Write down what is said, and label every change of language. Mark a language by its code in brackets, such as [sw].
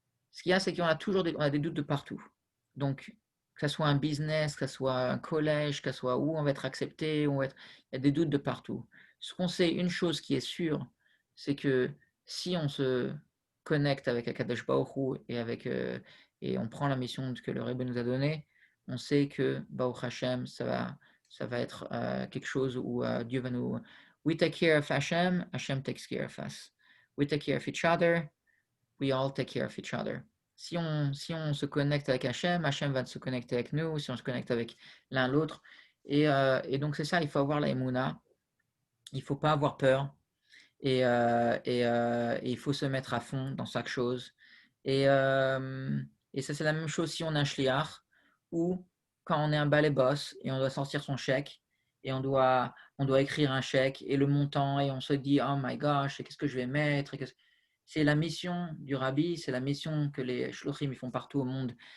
[fr] Ce qu'il y a, c'est qu'on a toujours on a des doutes de partout. Donc, que ce soit un business, que ce soit un collège, que ce soit où on va être accepté, il y a des doutes de partout. Ce qu'on sait, une chose qui est sûre, c'est que si on se connecte avec Akadosh Baruch Hu et on prend la mission que le Rebbe nous a donnée, on sait que Baruch Hashem, ça va être quelque chose où Dieu va nous. [en] We take care of Hashem, Hashem takes care of us. We take care of each other, we all take care of each other. [fr] Si on se connecte avec Hachem, Hachem va se connecter avec nous, si on se connecte avec l'un l'autre. Et donc c'est ça, il faut avoir la Emouna, il ne faut pas avoir peur et il faut se mettre à fond dans chaque chose. Et, euh, et ça c'est la même chose si on est un shliach ou quand on est un balai boss et on doit sortir son chèque et on doit écrire un chèque et le montant et on se dit [en] oh my gosh, [fr] qu'est-ce que je vais mettre c'est la mission du rabbi, c'est la mission que les shluchim ils font partout au monde.